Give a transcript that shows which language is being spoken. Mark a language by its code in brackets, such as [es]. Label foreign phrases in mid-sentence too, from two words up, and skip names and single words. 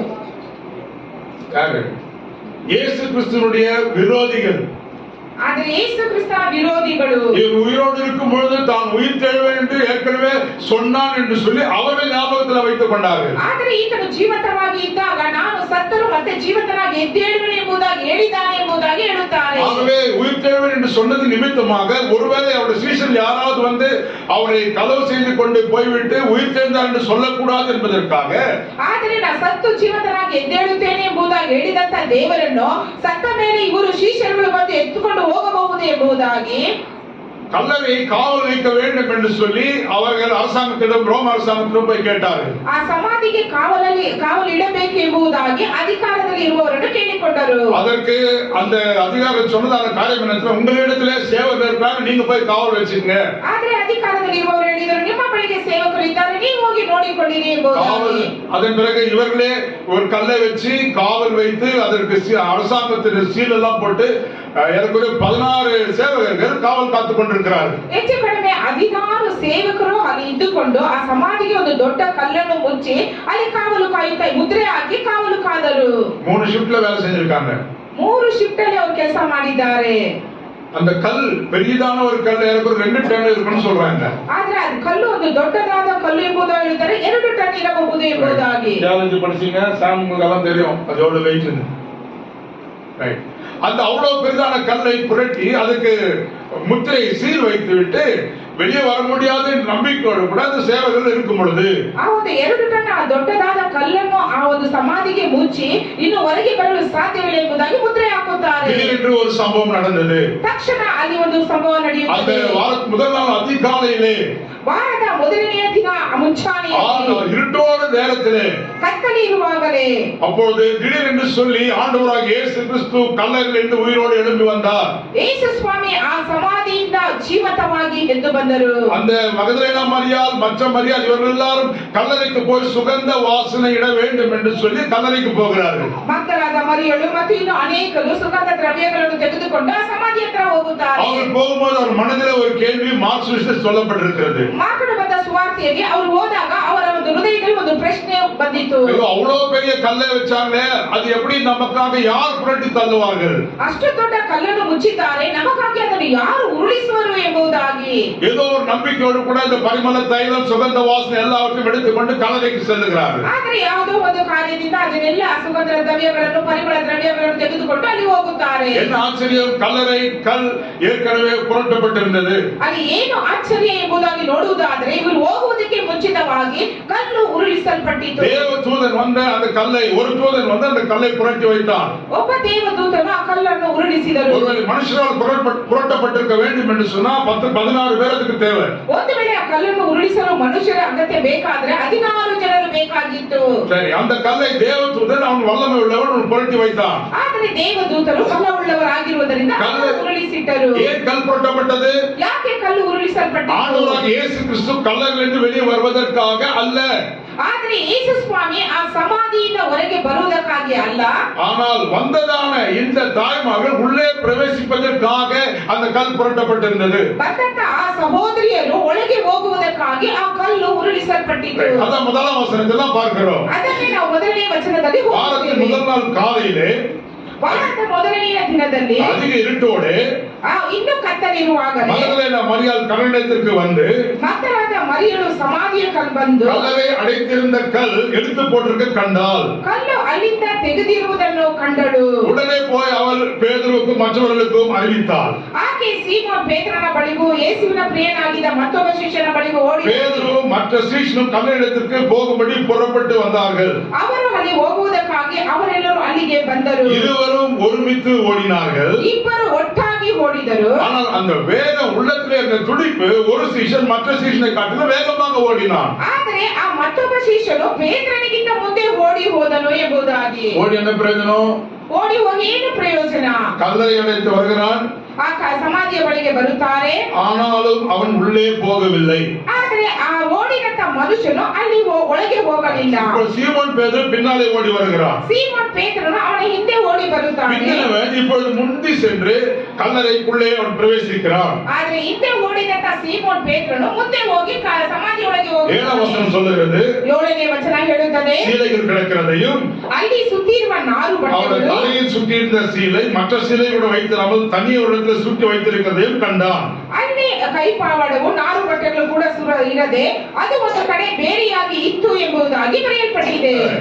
[ta] யாரு? இயேசு கிறிஸ்துவினுடைய விரோதிகள். [kn] ಆದರೆ ಯೇಸು ಕ್ರಿಸ್ತನ ವಿರೋಧಿಗಳು [ta] இவர் உயிரோடு இருக்கும் பொழுது தான் உயிர் தெழுவேன் என்று ஏற்கனவே சொன்னான் என்று சொல்லி அவர்கள் ஞாபகத்தில் வைத்துக் கொண்டார்கள். [kn] ಆದರೆ ಈತನು ಜೀವಂತವಾಗಿ ಇದ್ದಾಗ ನಾನು ಸತ್ತರು ಮತ್ತೆ ಜೀವಂತನಾಗಿ ಎದ್ದೇಳುವೆನು ಎಂಬುದಾಗಿ ಹೇಳಿದ್ದಾನೆ ಎಂಬುದಾಗಿ ಹೇಳುತ್ತಾರೆ. [ta] ஆகவே உயிர் தெழுவேன் என்று சொன்னது நிமித்தமாக ஒருவேளை அவருடைய சீஷர் யாராவது வந்து அவரை களவு செய்து கொண்டு போய்விட்டு உயிர் தெழுந்தார் என்று சொல்லக்கூடாது என்பதற்காக, [kn] ಆದರೆ ನಾನು ಸತ್ತು ಜೀವಂತನಾಗಿ ಎದ್ದೇಳುತ್ತೇನೆ ಎಂಬುದಾಗಿ ಹೇಳಿದಂತ ದೇವರನ್ನು ಸತ್ತ ಮೇಲೆ ಇವರು ಶಿಷ್ಯರುಗಳು ಬಂದು ಎತ್ತುಕೊಂಡು ಹೋಗಬಹುದು ಎಂಬುದಾಗಿ [ta] கல்லறை காவல் வைக்க வேண்டும் என்று சொல்லி அவர்கள் அரசாங்கத்திடம், ரோம அரசாங்கத்திடம் போய் கேட்டார்கள். [kn] ಆ ಸಮಾಧಿಗೆ ಕಾವಲು ಇಡಬೇಕು ಎಂಬುದಾಗಿ ಅಧಿಕಾರದಲ್ಲಿ ಇರುವವರನ್ನು ಕೇಳಿಕೊಂಡರು. [ta] அதற்கு அந்த அதிகாரம் சொன்னதான காரியம் என்ன? உங்களிடத்திலே சேவகர் இருக்காங்க, நீங்க போய் காவல் வச்சுங்க. [kn] ಆದರೆ ಅಧಿಕಾರದಲ್ಲಿ ಇರುವವರು ಹೇಳಿದರು, ನಿಮ್ಮ ಬಳಿಗೆ ಸೇವಕರು ಇದ್ದಾರೆ, ನೀವು ಹೋಗಿ ನೋಡಿಕೊಳ್ಳಿರಿ ಎಂಬುದಾಗಿ. [ta] அதன் பிறகு இவர்களே ஒரு கல்லை வச்சு காவல் வைத்து அதற்கு அரசாங்கத்தின் சீல் எல்லாம் போட்டு ஏறக்குறைய 16 சேவகர்கள் காவல் காத்துக் கொண்டிருக்கிறார்கள். [kn] ಹೆಚ್ಚು ಕಡಿಮೆ 16 ಸೇವಕರು ಅಲ್ಲಿ ಇದ್ದುಕೊಂಡು ಆ ಸಮಾಧಿಗೆ ಒಂದು ದೊಡ್ಡ ಕಲ್ಲನ್ನು ಮುಚ್ಚಿ ಅಲ್ಲಿ ಕಾವಲು ಕಾಯುತ್ತಾ ಮುದ್ರೆ ಹಾಕಿ ಕಾವಲು ಕಾದರು. [ta] 3 ஷிப்ட்ல வேலை செஞ்சிருக்காங்க. [kn] 3 ಶಿಫ್ಟ್ ಅಲ್ಲಿ ಅವರು ಕೆಲಸ ಮಾಡಿದ್ದಾರೆ. [ta] அந்த கல் பெரியதான ஒரு கல் ஏறக்குறைய 2 டன் இருக்குன்னு சொல்றாங்க. [kn] ಆದ್ರೆ ಅದು ಕಲ್ಲು ಒಂದು ದೊಡ್ಡದಾದ ಕಲ್ಲು ಎಂಬುದು ಹೇಳ್ತಾರೆ 2 ಟನ್ ಇರಬಹುದು ಎಂಬುದಾಗಿ. [ta] தியாலஜி படிச்சீங்க சாமுக்கு எல்லாம் தெரியும் அது எவ்வளவு வெயிட் இருக்கு. ரைட். அந்த அவ்வளவு பெரிதான கல்லை புரட்டி அதுக்கு முத்திரை சீல் வைத்து விட்டு வெளியே வர முடியாத நம்பிக்கையோடு கூட அந்த சேவகர்கள் இருக்கும் பொழுது [kn] ಆ ಒಂದು 2 ಟನ್ ಆ ದೊಡ್ಡದಾದ ಕಲ್ಲನ್ನು ಆ ಒಂದು ಸಮಾಧಿಗೆ ಮುಚ್ಚಿ ಇನ್ನು ಹೊರಗೆ ಬರಲು ಸಾಧ್ಯವಿಲ್ಲ ಎಂಬುದಾಗಿ ಮುದ್ರೆ ಹಾಕುತ್ತಾರೆ. [ta] திடீரென்று ஒரு சம்பவம் நடந்தது. [kn] ತಕ್ಷಣ ಅಲ್ಲಿ ಒಂದು ಸಂಭವ [ta] அந்த [kn] ನಡೆಯುತ್ತದೆ. [ta] முதல் நாள் அதிகாலையிலே [kn] ವಾರದ ಮೊದಲನೆಯ ದಿನ ಮುಂಚಾನೆಯಲ್ಲಿ [ta] இருட்டோட நேரத்திலே [kn] ಕತ್ತಲೆ ಇರುವಾಗಲೇ [ta] அப்பொழுது திடீரென்று சொல்லி ஆண்டவராக இயேசு கிறிஸ்து கல்லறையிலிருந்து உயிரோடு எழும்பி வந்தார். [kn] ಯೇಸು ಸ್ವಾಮಿ ಆ ಸಮಾಧಿಯಿಂದ ಜೀವಂತವಾಗಿ ಎದ್ದು ಬಂದರು. [ta] அந்த மகதலேனா மரியாள் மற்ற மரியாள் இவர்கள் எல்லாரும் கல்லறைக்கு போய் சுகந்த வாசனை இட வேண்டும் என்று சொல்லி கல்லறைக்கு போகிறார்கள். [kn] ಮಕ್ಕಳಾದ ಮರಿಯಳು ಮತ್ತು ಇನ್ನು ಅನೇಕರು ಸುಗಂಧ ದ್ರವ್ಯಗಳನ್ನು ತೆಗೆದುಕೊಂಡು ಆ ಸಮಾಧಿ ಹತ್ರ ಹೋಗುತ್ತಾರೆ. [ta] அவர்கள் போகும்போது அவர் மனதிலே ஒரு கேள்வி மார்க் சுவிசேஷத்தில் சொல்லப்பட்டிருக்கிறது. [kn] ಮಾರ್ಕನು ಬಂದ ಸುವಾರ್ತೆಯಲ್ಲಿ ಅವರು ಹೋದಾಗ ಅವರ ಒಂದು ಹೃದಯದಲ್ಲಿ ಒಂದು ಪ್ರಶ್ನೆ ಬಂದಿತು. [ta] ஐயோ அவ்வளவு பெரிய கல்லை வச்சாங்களே அது எப்படி நமக்காக யார் புரட்டி தள்ளுவார்கள்? [kn] ಅಷ್ಟು ದೊಡ್ಡ ಕಲ್ಲನ್ನು ಮುಚ್ಚಿದ್ದಾರೆ ನಮಗಾಗಿ ಅದನ್ನು ಯಾರು ಉರುಳಿಸುವರು ಎಂಬುದಾಗಿ [ta] ஏதோ ஒரு நம்பிக்கையோடு கூட இந்த பரிமள தைலம் சுகந்த வாசனை எல்லாவற்றையும் எடுத்துக்கொண்டு கல்லறைக்கு செல்லுகிறார்கள். [kn] ಆದರೆ ಯಾವುದೋ ಒಂದು ಕಾರ್ಯದಿಂದ ಅದನ್ನೆಲ್ಲ ಸುಗಂಧ ದ್ರವ್ಯಗಳನ್ನು ಪರಿಮಳ ದ್ರವ್ಯಗಳನ್ನು ತೆಗೆದುಕೊಂಡು ಅಲ್ಲಿ ಹೋಗುತ್ತಾರೆ. [ta] என்ன ஆச்சரியம், கல்லறை கல் ஏற்கனவே புரட்டப்பட்டிருந்தது. [kn] ಅಲ್ಲಿ ಏನು ಆಶ್ಚರ್ಯ ಎಂಬುದಾಗಿ ನೋಡುವುದಾದರೆ ಇವರು ಹೋಗುವುದಕ್ಕೆ ಮುಂಚಿತವಾಗಿ ಕಲ್ಲು ಉರುಳಿಸಲ್ಪಟ್ಟಿತು. [ta] தேவதூதன் வந்து அந்த கல்லை ஒரு தூதன் வந்து அந்த கல்லை புரட்டி வைத்தான். [kn] ಒಬ್ಬ ದೇವದೂತನು ಆ ಕಲ್ಲನ್ನು ಉರುಳಿಸಿದರು. [ta] ஒருவேளை மனுஷனால் புரட்டப்பட்டிருக்க வேண்டும் என்று சொன்னா 10-16 பேருக்கு தேவை. [kn] ಒಂದು ವೇಳೆ ಆ ಕಲ್ಲನ್ನು ಉರುಳಿಸಲು ಮನುಷ್ಯರ ಅಗತ್ಯ ಬೇಕಾದ್ರೆ 16 ಜನರು ಬೇಕಾಗಿತ್ತು. [ta] சரி, அந்த கல்லை தேவதூதன் அவன் வல்லமை உள்ளவன் புரட்டி வைத்தான். [kn] ಆದರೆ ದೇವದೂತರು ಬಲವುಳ್ಳವರಾಗಿರುವುದರಿಂದ ಅದನ್ನು ಉರುಳಿಸಿಟ್ಟರು. [ta] ஏன் கல் புரட்டப்பட்டது? [kn] ಯಾಕೆ ಕಲ್ಲು ಉರುಳಿಸಲ್ಪಟ್ಟಿತು? [ta] ஆண்டவராகிய இயேசு கிறிஸ்து கல்லறையிலிருந்து வெளியே வருவதற்காக அல்ல. [kn] ಆದರೆ ಯೇಸು ಸ್ವಾಮಿ ಆ ಸಮಾಧಿಯಿಂದ ಹೊರಗೆ ಬರುವುದಕ್ಕಾಗಿ ಅಲ್ಲ, [ta] ஆனால் வந்ததான இந்த தாய்மார்கள் உள்ளே பிரவேசிப்பதற்காக அந்த கல் புரட்டப்பட்டிருந்தது. [kn] ಬಂದಂತ ಆ ಸಹೋದರಿಯರು ಒಳಗೆ ಹೋಗುವುದಕ್ಕಾಗಿ ಆ ಕಲ್ಲು ಉರುಳಿಸಲ್ಪಟ್ಟಿತು. [ta] அதான் முதலாம் வசனத்துல பார்க்கிறோம். [kn] ಅದನ್ನೇ ನಾವು ಮೊದಲನೇ ವಚನದಲ್ಲಿ [ta] வாரத்தின் [kn] ಓದುತ್ತೇವೆ. [ta] முதல் நாள் காலையிலே [kn] ವಾರದ ಮೊದಲನೆಯ ದಿನದಲ್ಲಿ [ta] அதிக இருட்டோடு [kn] ಇನ್ನು ಕತ್ತಲಿರುವಾಗಲೇ [ta] மகதலேனா மரியாள் கல்லறைக்கு வந்து [kn] ಮಕ್ಕಳಾದ ಮರಿಯಳು ಸಮಾಧಿಯ ಕಲ್ಲು ಬಂದು [ta] கல்லறை அடைத்திருந்த கல் எடுத்து போட்டிருக்க கண்டாள். [kn] ಕಲ್ಲು ಅಲ್ಲಿಂದ ತೆಗೆದಿರುವುದನ್ನು ಕಂಡಳು. [ta] உடனே போய் அவள் பேதுருவுக்கும் மற்றவர்களுக்கும் அறிவித்தாள். [kn] ಆಕೆ ಸೀಮೋನ್ ಪೇತ್ರನ ಬಳಿಗೂ ಯೇಸುವಿನ ಪ್ರಿಯನಾಗಿದ್ದ ಮತ್ತೊಬ್ಬ ಶಿಷ್ಯನ ಬಳಿಗೂ ಓಡಿ [ta] பேதுரு மற்ற சீஷனும் கல்லறைக்கு போகும்படி புறப்பட்டு வந்தார்கள். [kn] ಅವರು ಅಲ್ಲಿ ಹೋಗುವುದಕ್ಕಾಗಿ ಅವರೆಲ್ಲರೂ ಅಲ್ಲಿಗೆ ಬಂದರು. [ta] இருவரும் ஒருமித்து ஓடினார்கள். [kn] ಇಬ್ಬರು ಒಟ್ಟಾಗಿ ಓಡಿದರು. [ta] ஆனால் அந்த வேகம் உள்ளத்திலே இருந்த துடிப்பு ஒரு சீஷன் மற்ற சீஷனை காட்டிலும் வேகமாக ஓடினான். [kn] ಆದರೆ ಆ ಮತ್ತೊಬ್ಬ ಶಿಷ್ಯನು ಪೇತ್ರನಿಗಿಂತ ಮುಂದೆ ಓಡಿ ಹೋದನು ಎಂಬುದಾಗಿ. [ta] ஓடி என்ன பிரயோஜனம்? [kn] ಓಡಿ ಹೋಗಿ ಏನು ಪ್ರಯೋಜನ? [ta] கல்லறை அடைத்து வருகிறான். [kn] ಆ ಸಮಾಧಿಯ ಬಳಿಗೆ ಬರುತ್ತಾರೆ. [ta] ஆனாலும் அவன் உள்ளே போகவில்லை. [kn] ಆದರೆ ಆ ಓಡಿದಂತ ಮನುಷ್ಯನು ಅಲ್ಲಿ ಒಳಗೆ ಹೋಗಲಿಲ್ಲ. [ta] சீமோன் பேதுரு பின்னாலே ஓடி வருகிறான். [kn] ಸೀಮೋನ್ ಪೇತ್ರನು ಅವನ ಹಿಂದೆ ಓಡಿ ಬರುತ್ತಾನೆ. [ta] பின்னவன் இப்பொழுது முந்தி சென்று கல்லறைக்குள்ளே அவன் பிரவேசிக்கிறான். [kn] ಆದರೆ ಹಿಂದೆ ಓಡಿದಂತ ಸೀಮೋನ್ ಪೇತ್ರನು ಮುಂದೆ ಹೋಗಿ ಸಮಾಧಿ ಒಳಗೆ ಹೋಗಿ [ta] 7ாம் வசனம் சொல்லுகிறது, [kn] 7ನೇ ವಚನ ಹೇಳುತ್ತದೆ, [ta] சீலைகள் கிடக்கிறதையும் [kn] ಅಲ್ಲಿ ಸುತ್ತಿರುವ ನಾರು [ta] அவன் [kn] ಬಟ್ಟೆಗಳು [ta] தலையில் சுற்றியிருந்த சீலை மற்ற சீலையோட வைத்திராமல் தனி ஒரு இடத்துல சுற்றி வைத்திருக்கிறதையும் கண்டான். [kn] ಅಲ್ಲಿ ಕೈಪಾವಡವು ನಾರು ಬಟ್ಟೆಗಳು ಕೂಡ ಇರದೆ ಅದು ಒಂದು ಕಡೆ ಬೇರೆಯಾಗಿ ಇತ್ತು ಎಂಬುದಾಗಿ ಬರೆಯಲ್ಪಟ್ಟಿದೆ.